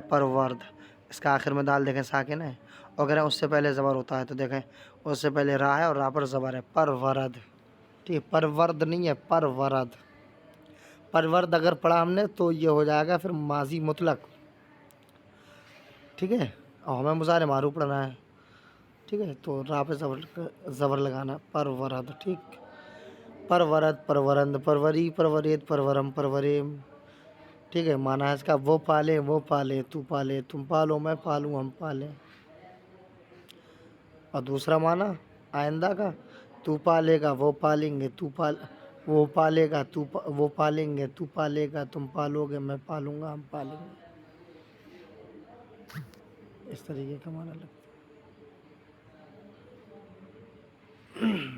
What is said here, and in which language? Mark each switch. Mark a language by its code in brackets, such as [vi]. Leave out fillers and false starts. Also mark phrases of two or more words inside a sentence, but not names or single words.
[ur] پرورد، اس کا آخر میں دال دیکھیں ساکن ہے، اگر اس سے پہلے زبر ہوتا ہے تو دیکھیں اس سے پہلے را ہے اور را پر زبر ہے، پرورد، ٹھیک، پرورد نہیں ہے پرورد۔ پرورد اگر پڑھا ہم نے تو یہ ہو جائے گا پھر ماضی مطلق، ٹھیک ہے، اور ہمیں مضارع معروف پڑھنا ہے، ٹھیک ہے، تو را پہ زبر لگانا، پرورد، ٹھیک، [fa] پرورد، پرورند، پروری، پرورید، پرورم، پروریم، [ur] ٹھیک ہے، معنی ہے اس کا وہ پالے، وہ پالے، تو پالے، تم پالو، میں پالوں، ہم پالیں۔ اور دوسرا معنی آئندہ کا، تو پالے گا، وہ پالیں گے، وہ پالے گا، وہ پالیں گے، تو پالے گا، تم پالو گے، میں پالوں گا، ہم پالیں گے، اس طریقے کا معنی لگتا ہے۔